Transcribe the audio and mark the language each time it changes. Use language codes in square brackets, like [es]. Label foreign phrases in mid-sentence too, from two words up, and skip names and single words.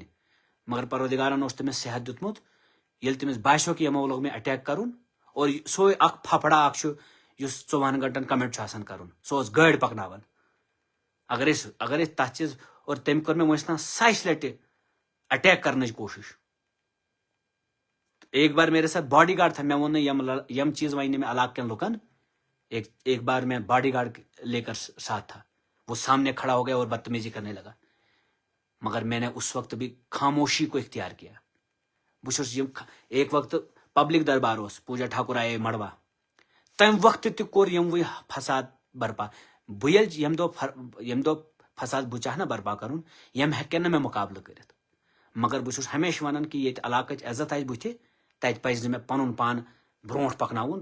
[ks] مگر پروردگارن اوس تٔمِس صحت دیُتمُت ییٚلہِ تٔمِس باسیو کہِ یِمو لوگ مےٚ اٹیک کرُن اور سُے اکھ پھپھڑا اکھ چھُ یُس 24 گنٹن کمنٹ چھُ آسان کرُن سُہ اوس گٲڑۍ پکناوان. اگر أسۍ تتھ چیٖز اور تٔمۍ کٔر مےٚ وٕنِس تام 7 لٹہِ اٹیک کرنٕچ کوٗشش. [ur] ایک بار میرے ساتھ باڈی گارڈ تھا. [ks] مےٚ ووٚن نہٕ یِم چیٖز وَنہِ نہٕ مےٚ علاقہٕ کٮ۪ن لُکن. [ur] ایک بار میں باڈی گارڈ لے کر ساتھ تھا. وہ سامنے کھڑا ہو گیا اور بدتمیزی کرنے لگا. مگر میں نے اس وقت بھی خاموشی کو اختیار کیا. [ks] ایک وقت پبلک دربار اوس پوجا ٹھاکر آئے مڑوا تمہِ وقتہٕ تہِ کوٚر یِموٕے فساد برپا. بہٕ ییٚمہِ دۄہ فساد بہٕ چاہہٕ نا برپا کرُن یِم ہیٚکن نہٕ مےٚ مُقابلہٕ کٔرِتھ. مگر بہٕ چھُس ہمیشہِ ونان کہِ ییٚتہِ علاقٕچ عزت آسہِ بٕتھِ تتہِ پزِ نہٕ مےٚ پنُن پان برونٛٹھ پکناوُن.